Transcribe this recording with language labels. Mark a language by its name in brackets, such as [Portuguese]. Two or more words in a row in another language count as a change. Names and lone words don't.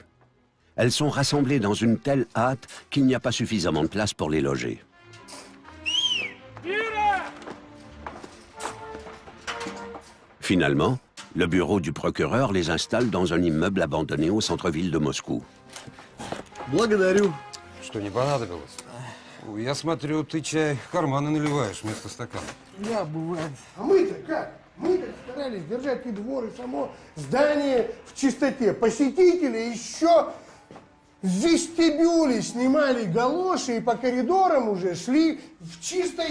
[French] Elles sont rassemblées dans une telle hâte qu'il n'y a pas suffisamment de place pour les loger. Finalement, le bureau du procureur les installe dans un immeuble abandonné au centre-ville de Moscou. [Russian] Благодарю. Что, не понадобилось? Я смотрю, ты чай в карманы наливаешь вместо стакана. Да, бывает. А мы-то как? Мы-то старались держать и двор, и само здание в чистоте. Посетители еще в вестибюле снимали галоши и по коридорам уже шли в чистой...